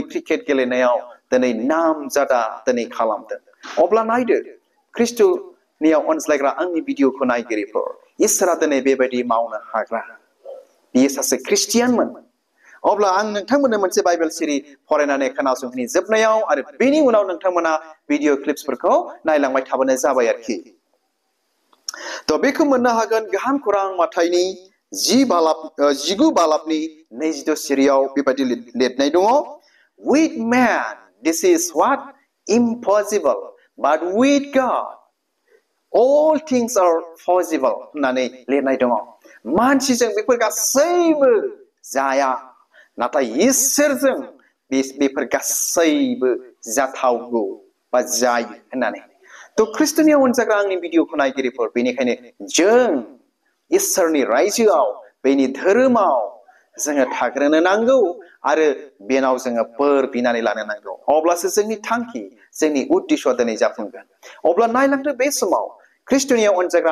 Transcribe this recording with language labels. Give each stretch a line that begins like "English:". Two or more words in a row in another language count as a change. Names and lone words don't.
Bodo: क्रिकेट गेलेनायाव दिनै नामजादा दिनै खालामदों अब्ला नायदो ख्रिस्ट'नियाव अनज्लायग्रा आंनि भिडिअखौ नायगिरिफोर इसोरा दिनै बेबायदि मावनो हाग्रा बियो सासे ख्रिस्टियानमोन अब्ला आं नोंथांमोननो मोनसे बाइबेल सिरि फरायनानै खोनासंनि जोबनायाव आरो बेनि उनाव नोंथांमोना भिडिअ क्लिप्सफोरखौ नायलांबाय थाबानो जाबाय आरोखि थ' बेखौ मोननो हागोन गाहाम खौरां माथाइनि 19 बालाबनि 22 सिरियाव बेबायदि लिरनाय दङ
English: with man this is what impossible but with God all things are possible
Bodo: होननानै लिरनाय दङ मानसिजों बेफोर गासैबो जाया नाथाय इसोरजों बेफोर गासैबो जाथावगौ बा जायो होननानै थ' ख्रिस्ट'नियाव अनजाग्रा आंनि भिडिअखौ नायगिरिफोर बेनिखायनो जों इसोरनि रायजोआव बेनि धोरोमाव जोङो थाग्रोनो नांगौ आरो बेनाव जोङो बोर बिनानै लानो नांगौ अब्लासो जोंनि थांखि जोंनि उद्देश्यआ दिनै जाफुंगोन अब्ला नायलांदो बे समाव ख्रिस्ट'नियाव अनजाग्रा